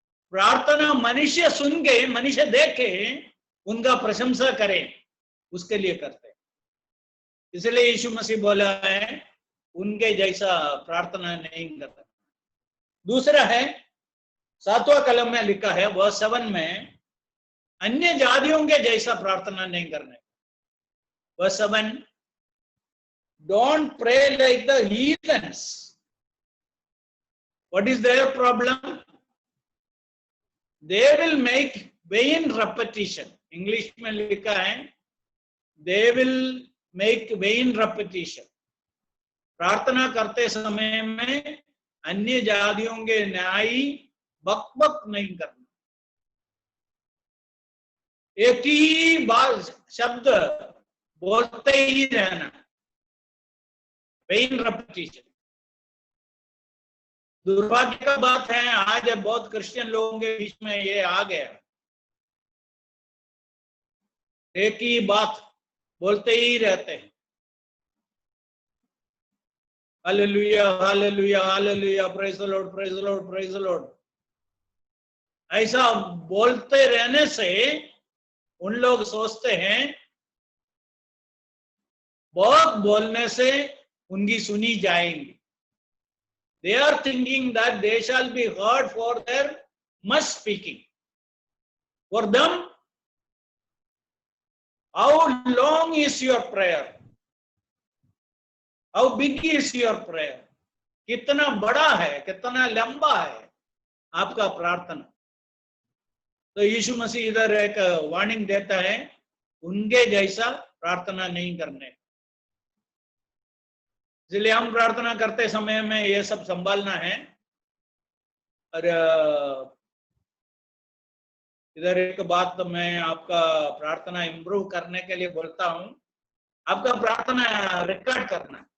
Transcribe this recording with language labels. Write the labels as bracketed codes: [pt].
[hi] प्रार्थना मनुष्य सुन के, मनुष्य देखे, उनका प्रशंसा करें, उसके लिए करते हैं. इसलिए यीशु मसीह बोला है उनके जैसा प्रार्थना नहीं करता. दूसरा है 7वां कलम में लिखा है verse 7 में, अन्य जातियों के जैसा प्रार्थना नहीं करने। [en] Verse 7, don't pray like the heathens. What is their problem? They will make vain repetition. [hi] English में लिखा है, [en] they will make vain repetition. [hi] प्रार्थना करते समय में अन्य जातियों के न्याय बक बक नहीं करना, एक ही बार शब्द बोलते ही रहना, [en] vain repetition. [hi] दुर्भाग्य का बात है, आज बहुत क्रिश्चियन लोगों के बीच में ये आ गया, एक ही बात बोलते ही रहते हैं, hallelujah hallelujah hallelujah, [en] praise the lord praise the lord [hi] praise the Lord. ऐसा बोलते रहने से उन लोग सोचते हैं बहुत बोलने से उनकी सुनी जाएंगी। [en] They are thinking that they shall be heard for their much speaking. For them, how long is your prayer? How big is your prayer? [hi] कितना बड़ा है, कितना लंबा है आपका प्रार्थना। तो यीशु मसीह इधर एक वार्निंग देता है, उनके जैसा प्रार्थना नहीं करने। इसलिए हम प्रार्थना करते समय में ये सब संभालना है। और इधर एक बात तो मैं आपका प्रार्थना इंप्रूव करने के लिए बोलता हूं, आपका प्रार्थना रिकॉर्ड करना।